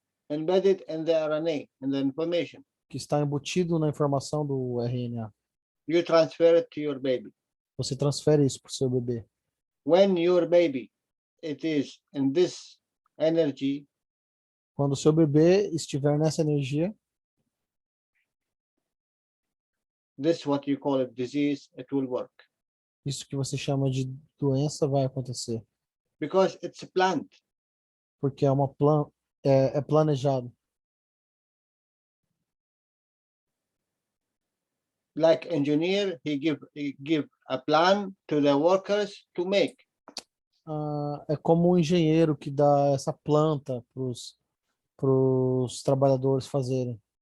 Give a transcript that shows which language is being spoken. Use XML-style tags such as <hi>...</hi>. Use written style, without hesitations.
<en>Embedded in the RNA, in the information.</en> <pt>que está embutido na informação do RNA.</pt> <en>You transfer it to your baby.</en> <pt>Você transfere isso para o seu bebê.</pt> <en>When your baby, it is in this energy,</en> <pt>Quando o seu bebê estiver nessa energia,</pt> <en>this what you call it disease, it will work.</en> <pt>isso que você chama de doença vai acontecer.</pt> <en>Because it's planned.</en> <pt>Porque é planejado.</pt> <en>Like engineer, he give a plan to the workers to make.</en> <pt>É como um engenheiro que dá essa planta para os trabalhadores fazerem.</pt>